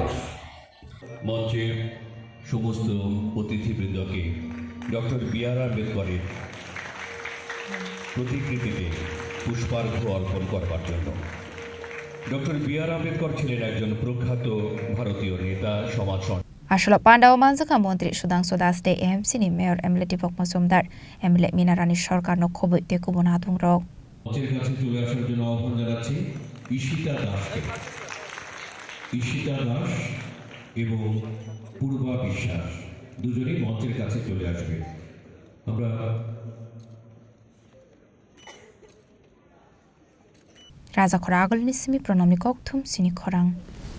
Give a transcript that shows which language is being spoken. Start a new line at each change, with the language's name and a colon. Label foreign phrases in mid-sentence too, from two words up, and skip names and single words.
Bangla: মঞ্চে সমস্ত অতিথিবৃন্দকে ডক্টর বি.আর. আম্বেদকরের প্রতিকৃতিতে পুষ্পার্ঘ্য অর্পণ করবার জন্য। ডক্টর বি.আর. আম্বেদকর ছিলেন একজন প্রখ্যাত ভারতীয় নেতা, সমাজ
Kok Borok: Ashala Panda o Manjaka Montri Sudangsu Das Day AMC ni Mayor Emily Dibang Mozumdar Emily Minarani Sharkar no Khoboi Tekubon Hatung Rok
Bangla: মঞ্চের কাছে চলে আসার জন্য আহ্বান জানাচ্ছি ঈশিতা দাসকে। ঈশিতা দাস এবং পূর্বা বিশ্বাস দুজনেই মঞ্চের কাছে চলে আসবে। আমরা
Kok Borok: Raja Khora Agol Nisimi Pranami Kokthum Sini Khorang